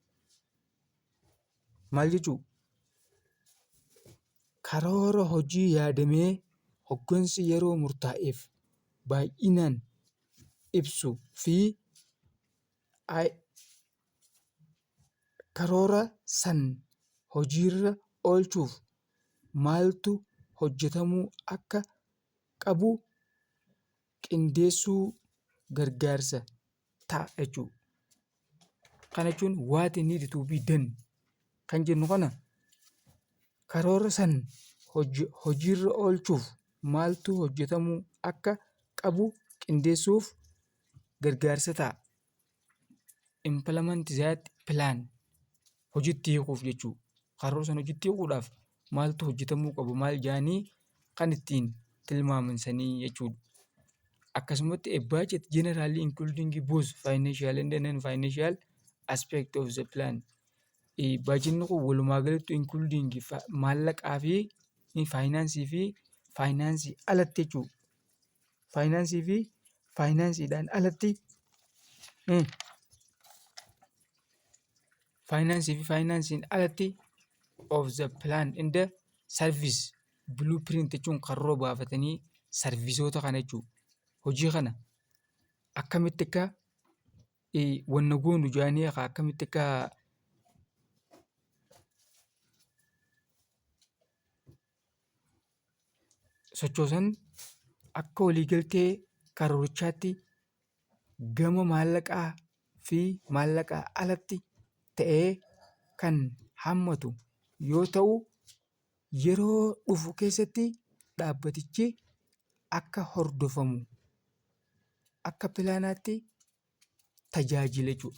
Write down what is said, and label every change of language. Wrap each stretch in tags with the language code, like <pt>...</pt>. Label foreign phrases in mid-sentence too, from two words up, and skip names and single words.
<om>maal jechuu karoora hojii yaadamee hoggansi yeroo murtaa'eef baay'inaan ibsuu fi karoora san hojiirra oolchuuf maaltu hojjetamuu akka qabu qindeessuu gargaarsa ta'a jechuudha. Kana jechuun</om> <en>what need to be done</en> <om>kan jennu kana karoora san hojiirra oolchuuf maaltu hojjetamuu akka qabu qindeessuuf gargaarsa ta'a.</om> <en>Implement that plan</en> <om>hojiitti hiikuuf jechuudha. Karoora sana hojiitti hiikuudhaaf maaltu hojjetamuu qabu maal jedhanii kan ittiin tilmaaman sanii jechuudha.</om> <en>Akkasumatti a budget generally including both financial and non-financial aspect of the plan.</en> <om>Baajinni kun walumaa galatti including maallaqaa fi faayinaansii alatti jechuudha. Faayinaansii fi faayinaansiidhaan alatti</om> <en>of the plan in the service blueprint</en> <om>jechuun karoora baafatanii sarviisoota kana jechuudha. Hojii kana akkamitti akka wanna goonu jedhanii akkamitti akka sochoosan akka waliigaltee karoorichaatti gama maallaqaa fi maallaqaa alatti ta'ee kan hammatu yoo ta'u yeroo dhufu keessatti dhaabbatichi akka hordofamu akka pilaanaatti tajaajila jechuudha.</om>